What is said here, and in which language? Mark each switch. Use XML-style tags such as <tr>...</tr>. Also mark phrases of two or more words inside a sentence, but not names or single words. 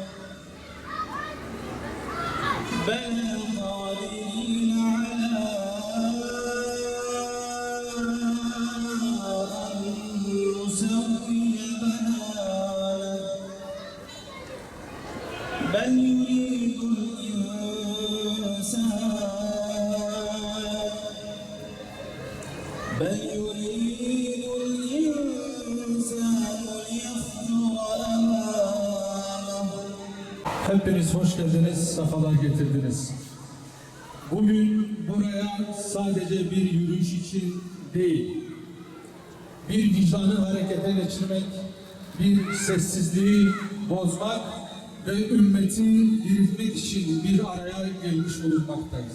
<ar>بل قادرين على أن نسوي بنانه بل يريد الإنسان ليفجر أمامه.</ar> <tr>Hepiniz hoş geldiniz, sefalar getirdiniz. Bugün buraya sadece bir yürüyüş için değil, bir vicdanı harekete geçirmek, bir sessizliği bozmak ve ümmeti diriltmek için bir araya gelmiş bulunmaktayız.</tr>